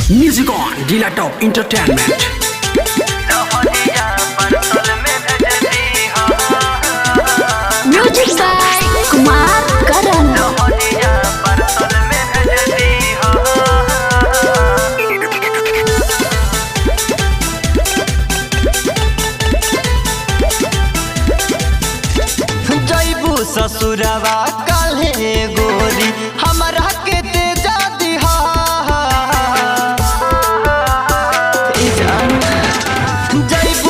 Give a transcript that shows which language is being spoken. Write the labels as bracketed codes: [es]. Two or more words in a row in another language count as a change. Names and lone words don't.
[en] Music on Dila Top Entertainment. Music by Kumar Karan. [bho] जैबू ससुरवा काले गोरी हमरा के तेजा दिहा जैबू